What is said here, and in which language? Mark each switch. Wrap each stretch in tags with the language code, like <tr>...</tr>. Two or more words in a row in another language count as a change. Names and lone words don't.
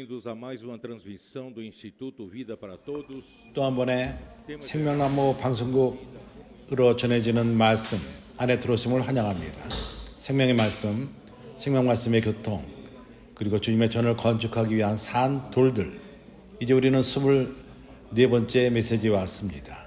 <pt>a mais uma transmissão do Instituto Vida para Todos.</pt> <ko>또 한 번의 생명나무 방송국으로 전해지는 말씀 안에 들어오심을 환영합니다. 생명의 말씀, 생명 말씀의 교통, 그리고 주님의 전을 건축하기 위한 산 돌들. 이제 우리는 24번째 메시지에 왔습니다.</ko>